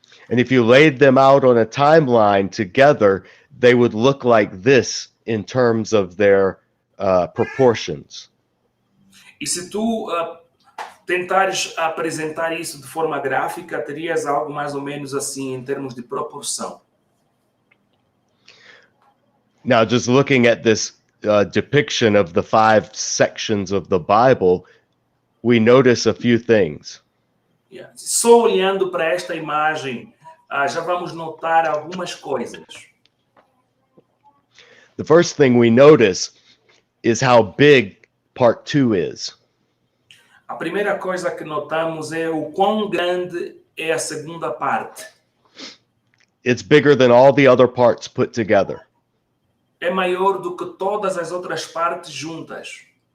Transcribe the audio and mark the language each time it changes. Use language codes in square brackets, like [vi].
[en] And if you laid them out on a timeline together, they would look like this in terms of their proportions. [pt] E se tu tentares apresentar isso de forma gráfica, terias algo mais ou menos assim em termos de proporção. [en] Now, just looking at this depiction of the 5 sections of the Bible, we notice a few things. Yeah. [pt] Só olhando para esta imagem, já vamos notar algumas coisas. [en] The first thing we notice is how big part 2 is. [pt] A primeira coisa que notamos é o quão grande é a segunda parte. [en] It's bigger than all the other parts put together. [pt] É maior do que todas as outras partes juntas.